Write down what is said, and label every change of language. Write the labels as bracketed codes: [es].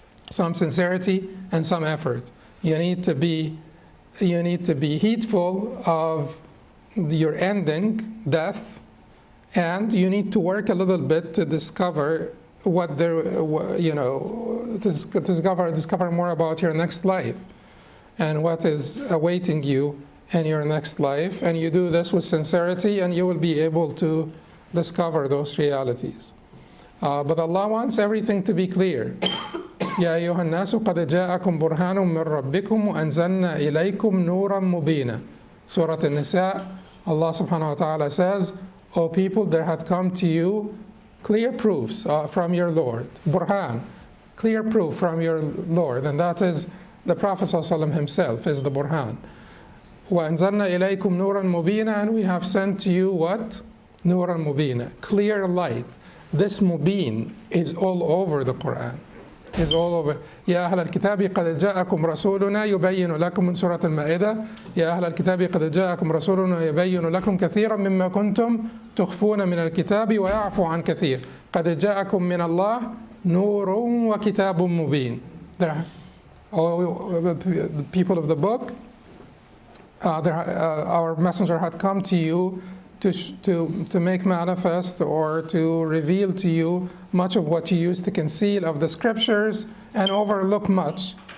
[en] Some sincerity and some effort. You need to be heedful of your ending, death, and you need to work a little bit to discover discover more about your next life and what is awaiting you in your next life. And you do this with sincerity, and you will be able to discover those realities. But Allah wants everything to be clear. [ar] يا أيها الناس قد جاءكم برهان من ربكم وأنزلنا إليكم نورا مبينا. [en] Surah An-Nisa, Allah subhanahu wa ta'ala says, O people, there had come to you clear proofs from your Lord. Burhan, clear proof from your Lord. And that is the Prophet ﷺ himself is the Burhan. [ar] وَأَنزَلْنَا إِلَيْكُمْ نُورًا مُبِينًا. [en] And we have sent to you what? [ar] نُورًا مُبِينًا. [en] Clear light. This mubin is all over the Quran. Is all over. [ar] يا أهل الكتاب قد جاءكم رسولنا يبين لكم من سورة المائدة يا أهل الكتاب قد جاءكم رسولنا يبين لكم كثيرا مما كنتم تخفون من الكتاب ويعفو عن كثير قد جاءكم من الله نور وكتاب مبين. [en] The people of the book, our messenger had come to you to make manifest or to reveal to you much of what you used to conceal of the scriptures and overlook much.